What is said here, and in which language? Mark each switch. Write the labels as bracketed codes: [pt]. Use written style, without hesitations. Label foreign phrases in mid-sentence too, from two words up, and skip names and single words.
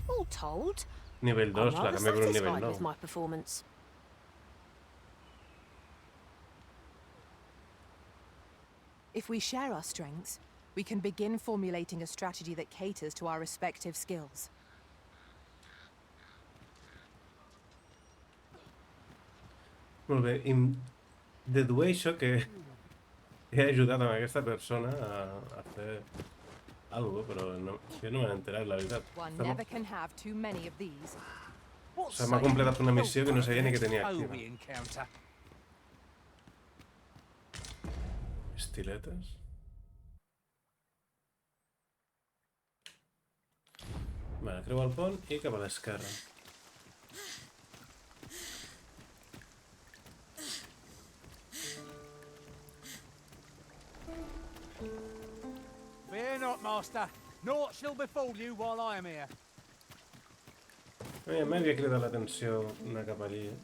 [en] told. [ca] Nivell 2, [en] I'm [ca] la [en] rather [ca] canvia per un nivell [en] satisfied with [ca] 9. [en] my performance. If we share our strengths, we can begin formulating a strategy that caters to our respective skills. [ca] Molt bé, i dedueixo que he ajudat amb aquesta persona a fer algo, però no, jo no m'he enterat, la veritat. [en] One never can have too many of these. What [ca] Se m'ha [en] say [ca] completat una [en] you [ca] missió que no sabia ni que tenia [en] foe [ca] activa. [en] we encounter? [ca] Estiletes. Vale, creu el pont i cap a l'esquerra. [en] Fear not, master. Naught shall befall you while I am here. [ca] M'havia cridat l'atenció anar cap allí.